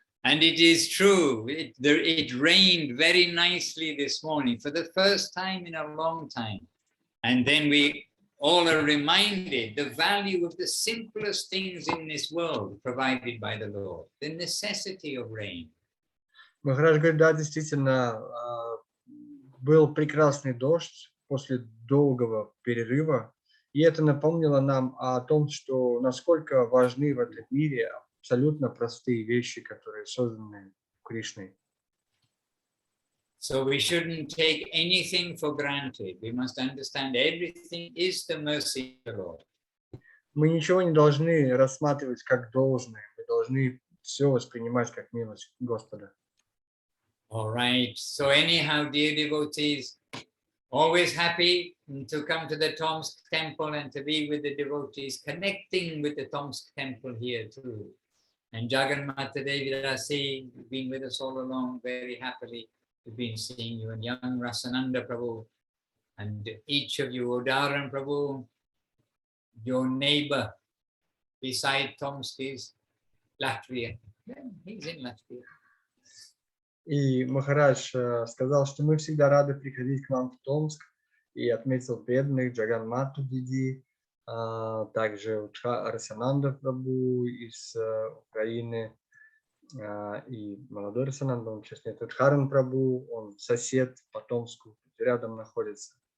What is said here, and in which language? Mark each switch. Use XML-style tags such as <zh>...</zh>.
<en>And it is true, it rained very nicely this morning for the first time in a long time. And then we all are reminded the value of the simplest things in this world provided by the Lord, the necessity of rain.</en> <ru>Махарадж говорит, да, действительно, был прекрасный дождь после долгого перерыва, и это напомнило нам о том, что насколько важны в этом мире абсолютно простые вещи, которые созданы Кришной.</ru> <en>So we shouldn't take anything for granted. We must understand everything is the mercy of the Lord.</en> <ru>Мы ничего не должны рассматривать как должное. Мы должны все воспринимать как милость Господа.</ru> <en>All right. So anyhow, dear devotees, always happy to come to the Tomsk temple and to be with the devotees, connecting with the Tomsk temple here too. And Jagannatha Devi Rasi, you've been with us all along very happily. We've been seeing you, and young Rasananda Prabhu, and each of you, Udaran Prabhu, your neighbor beside Tomsk is Latvia. Yeah, he's in Latvia.</en> <ru>И Махарадж сказал, что мы всегда рады приходить к вам в Томск, и отметил преданных Джаганмату Диди, также Расананда Прабху из Украины, и молодой Расананда, он сейчас нет, Харан Прабху, он сосед по Томску, рядом находится.</ru>